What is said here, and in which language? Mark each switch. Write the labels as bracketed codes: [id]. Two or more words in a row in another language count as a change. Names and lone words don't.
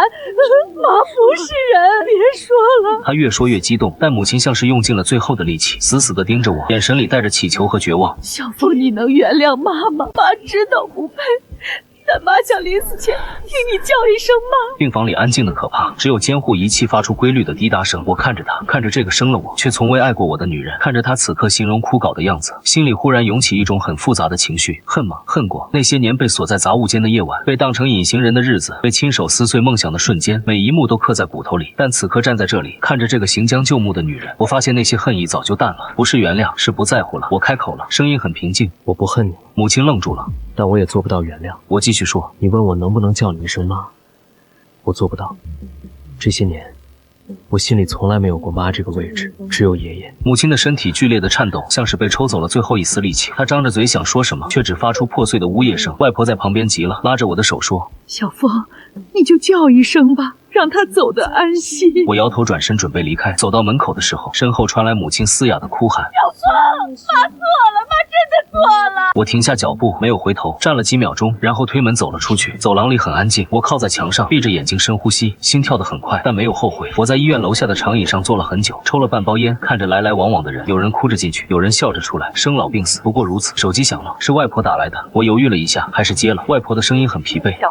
[zh] 媽不是人，別說了。她越說越激動，但母親像是用盡了最後的力氣，死死地盯着我，眼神裡帶着乞求和絕望。小鳳，你能原諒媽嗎？媽知道不配，但媽想臨死前聽你叫一聲媽。病房裡安靜的可怕，只有監護儀器發出規律的滴答聲。我看着她，看着這個生了我卻從未愛過我的女人，看着她此刻形容枯槁的樣子，心裡忽然湧起一種很複雜的情緒。恨嗎？恨過那些年被鎖在雜物間的夜晚，被當成隱形人的日子，被親手撕碎夢想的瞬間，每一幕都刻在骨頭裡。但此刻站在這裡，看着這個行將就木的女人，我發現那些恨意早就淡了，不是原諒，是不在乎了。我開口了，聲音很平靜： 我不恨你。母親愣住了，但我也做不到原諒。我繼續說，你問我能不能叫你一聲媽，我做不到。這些年我心裡從來沒有過媽這個位置，只有爺爺。母親的身體劇烈的顫抖，像是被抽走了最後一絲力氣。她張着嘴想說什麼，卻只發出破碎的嗚咽聲。外婆在旁邊急了，拉着我的手說： 小鳳，你就叫一聲吧，讓她走得安心。我搖頭轉身準備離開，走到門口的時候，身後傳來母親嘶啞的哭喊： 小鳳，媽錯了，媽真的錯了。我停下腳步，沒有回頭，站了幾秒鐘，然後推門走了出去。走廊裡很安靜，我靠在牆上，閉着眼睛深呼吸，心跳得很快，但沒有後悔。我在醫院樓下的長椅上坐了很久，抽了半包煙，看着來來往往的人，有人哭着進去，有人笑着出來，生老病死不過如此。手機響了，是外婆打來的，我猶豫了一下，還是接了。外婆的聲音很疲憊：